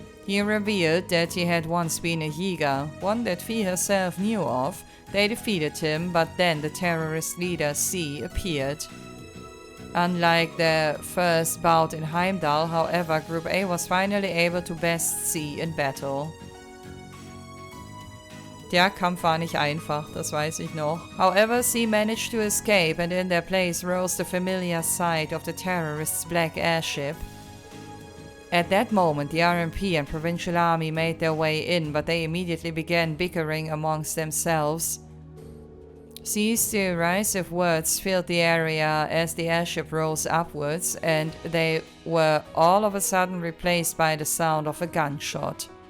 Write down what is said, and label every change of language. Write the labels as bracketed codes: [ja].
[en] He revealed that he had once been a Jäger, one that Fie herself knew of. They defeated him, but then the terrorist leader C appeared. Unlike their first bout in Heimdall, however, Group A was finally able to best C in battle. [de] Der Kampf war nicht einfach, das weiß ich noch. [en] However, C managed to escape, and in their place rose the familiar sight of the terrorists' black airship. At that moment, the RMP and Provincial Army made their way in, but they immediately began bickering amongst themselves. C's derisive words filled the area as the airship rose upwards, and they were all of a sudden replaced by the sound of a gunshot.